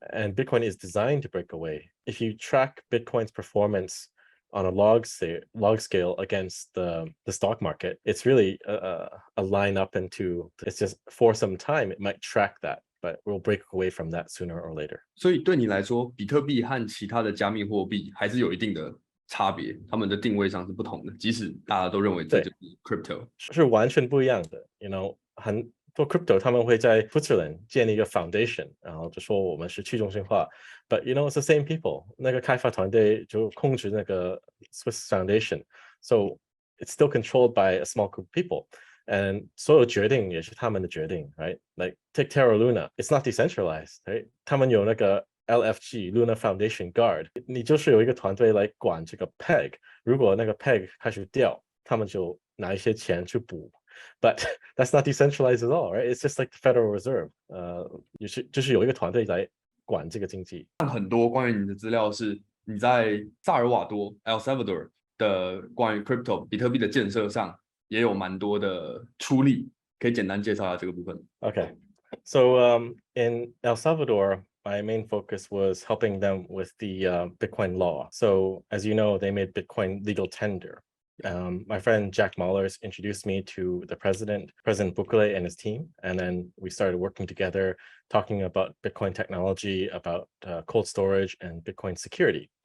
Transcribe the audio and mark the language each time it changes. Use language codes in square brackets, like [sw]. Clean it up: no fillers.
[en] And Bitcoin is designed to break away. If you track Bitcoin's performance on a log scale against the stock market, it's really a line up into, it's just for some time, it might track that, but we'll break away from that sooner or later. [zh] 所以对你来说，比特币和其他的加密货币还是有一定的差别，他们的定位上是不同的，即使大家都认为这就是 crypto，是完全不一样的。很多 crypto 他们会在 Switzerland 建立一个 foundation， 然后就说我们是去中心化。 [en] But it's the same people， [zh] 那个开发团队就控制那个 [en] Swiss foundation，so it's still controlled by a small group of people。And [zh] 所有决定也是他们的决定 [en] ，right? Like take Terra Luna, it's not decentralized, right? [zh] 他们有那个 LFG Luna Foundation Guard， 你就是有一个团队来管这个 peg， 如果那个 peg 开始掉，他们就拿一些钱去补。 [en] But that's not decentralized at all, right? It's just like the Federal Reserve， [zh] 就是有一个团队来管这个经济。很多关于你的资料是你在萨尔瓦多 El Salvador 的关于 crypto 比特币的建设上也有蛮多的出力，可以简单介绍一下这个部分。 [en] Okay, so in El Salvador, my main focus was helping them with the Bitcoin law. So as you know, they made Bitcoin legal tender. My friend Jack Mallers introduced me to the President Bukele and his team, and then we started working together, talking about Bitcoin technology, about cold storage and Bitcoin security.